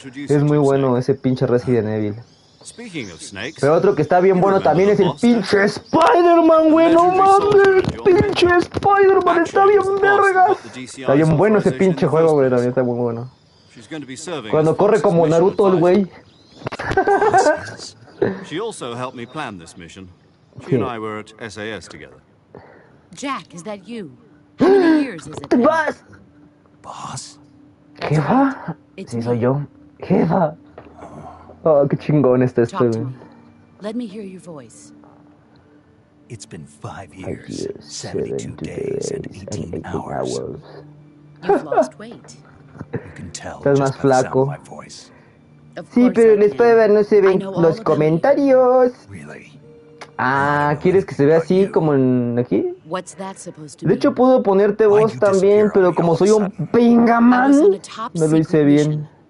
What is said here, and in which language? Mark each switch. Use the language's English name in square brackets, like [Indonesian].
[Spanish] Es muy bueno ese pinche Resident Evil. Pero otro que está bien bueno también es el pinche Spider-Man, güey. No mames, pinche Spider-Man está bien vergas. Está bien bueno ese pinche juego, güey. También está muy bueno. Cuando corre como Naruto el güey. [English] She also helped me plan this mission. She and I were at SAS together. Jack, is that you? How many years is it? Boss. Boss? [Spanish] ¿Jefa? Sí, soy yo. Jefa. Oh, qué chingón está esto, güey. [English] Let me hear your voice. It's been 5 years, 72 days, and 18 hours. You've lost weight. You can tell [Spanish] Estás [English] just [Spanish] más [English] by the sound [Spanish] flaco. [English] of my voice. [Spanish] Sí, pero en Spider-Man no se ven los comentarios. [English] Really? [Spanish] ¿Quieres que se vea así como en aquí? [English] What's that supposed to [Spanish] De hecho, [English] mean? [Spanish] puedo ponerte voz también, pero como soy un pingamán, no lo hice bien.